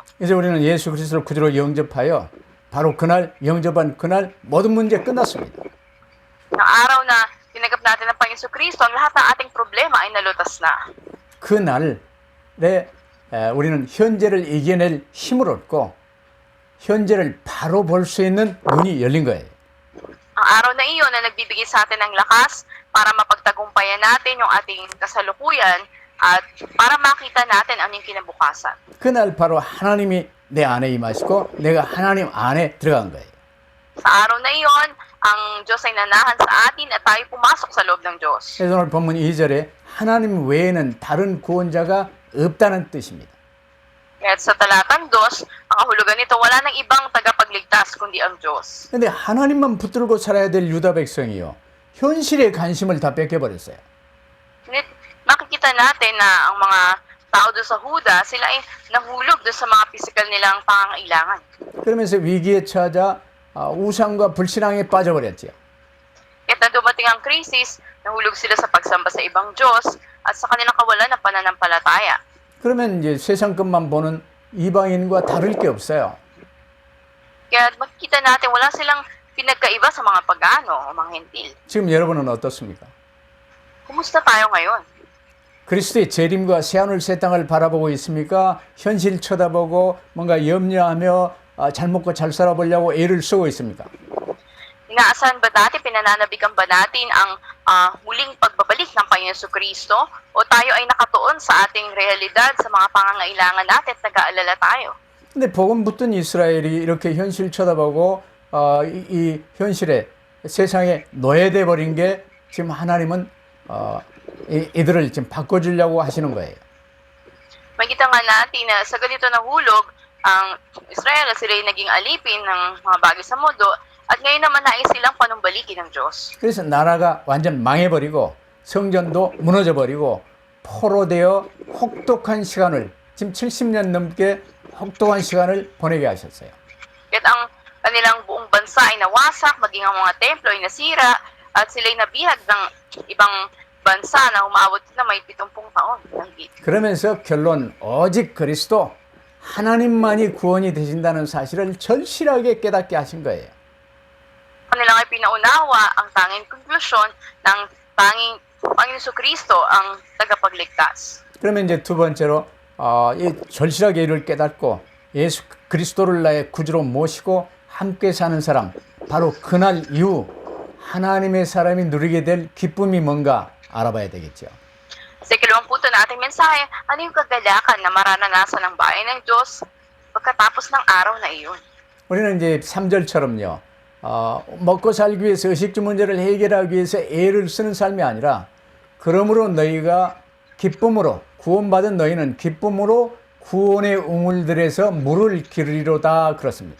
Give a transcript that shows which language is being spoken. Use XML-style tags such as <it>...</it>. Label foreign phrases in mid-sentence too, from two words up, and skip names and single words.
<ko>이제 우리는 예수 그리스도를 구주로 영접하여 바로 그날 영접한 그날 모든 문제 끝났습니다.</ko> <tl>Ng araw na tinanggap natin ang Panginoon Kristo, ang lahat ng ating problema ay nalutas na.</tl> <ko>그날에 우리는 현재를 이겨낼 힘을 얻고 현재를 바로 볼 수 있는 눈이 열린 거예요.</ko> <tl>Ang araw na iyon na nagbibigay sa atin ng lakas para mapagtagumpayan natin yung ating kasalukuyan at para makita natin ang yung kinabukasan.</tl> <ko>그날 바로 하나님이 내 안에 임하시고 내가 하나님 안에 들어간 거예요.</ko> <tl>Sa araw na iyon, ang Diyos ay nanahan sa atin at tayo pumasok sa loob ng Diyos.</tl> <ko>그래서 오늘 본문 2절에 하나님 외에는 다른 구원자가 없다는 뜻입니다.</ko> <tl>At sa talatang 2, ang kahulugan nito, wala nang ibang tagapagligtas kundi ang Diyos.</tl> <ko>근데 하나님만 붙들고 살아야 될 유다 백성이요. 현실에 관심을 다 뺏겨버렸어요.</ko> <tl>Ngunit makikita natin na ang mga tao doon sa Huda, sila ay nahulog doon sa mga physical nilang pangangailangan.</tl> <ko>그러면서 위기에 처하자 우상과 불신앙에 빠져버렸죠.</ko> <tl>Kahit na dumating ang krisis, nahulog sila sa pagsamba sa ibang Diyos at sa kanilang kawalan ng pananampalataya.</tl> <ko>그러면 이제 세상 것만 보는 이방인과 다를 게 없어요.</ko> <tl>Kaya makikita natin wala silang pinagkaiba sa mga pagano o mga hentil.</tl> <ko>지금 여러분은 어떻습니까?</ko> <tl>Kumusta tayo ngayon?</tl> <ko>그리스도의 재림과 새하늘 새 땅을 바라보고 있습니까? 현실 쳐다보고 뭔가 염려하며 잘 먹고 잘 살아보려고 애를 쓰고 있습니까?</ko> <tl>Inaasahan ba natin, pinananabigan ba natin ang muling pagbabalik ng Panginoon Kristo? O tayo ay nakatuon sa ating realidad, sa mga pangangailangan natin at nag-aalala tayo?</tl> <ko>근데 복음 붙든 이스라엘이 이렇게 현실 쳐다보고 이 현실에 세상에 노예돼 버린 게 지금 하나님은 이들을 지금 바꿔주려고 하시는 거예요.</ko> <tl>Makita nga natin na sa ganito na hulog, ang Israel sila ay naging alipin ng mga bagay sa mundo at ngayon naman nais silang panumbalikin ng Diyos.</tl> <ko>그래서 나라가 완전 망해버리고 성전도 무너져버리고 포로되어 혹독한 시간을 지금 70년 넘게 혹독한 시간을 보내게 하셨어요.</ko> <tl>Kaya't ang kanilang buong bansa ay nawasak, maging ang mga templo ay nasira at sila ay nabihag ng ibang bansa na umabot na may 70 taon.</tl> <ko>그러면서 결론 오직 그리스도 하나님만이 구원이 되신다는 사실을 절실하게 깨닫게 하신 거예요.</ko> <tl>Kanilang ay pinaunawa ang tanging konklusyon ng tanging Panginoon Kristo ang tagapagligtas.</tl> <ko>그러면 이제 두 번째로 이 절실하게 이를 깨닫고 예수 그리스도를 나의 구주로 모시고 함께 사는 사람, 바로 그날 이후 하나님의 사람이 누리게 될 기쁨이 뭔가 알아봐야 되겠죠.</ko> <tl>Sa ikalawang punto nating mensahe, ano yung kagalakan na mararanasan ng bayan ng Diyos pagkatapos ng araw na iyon?</tl> <ko>우리는 이제 3절처럼요. 먹고 살기 위해서 의식주 문제를 해결하기 위해서 애를 쓰는 삶이 아니라 그러므로 너희가 기쁨으로 구원받은 너희는 기쁨으로 구원의 우물들에서 물을 기르리로다 그렇습니다.</ko>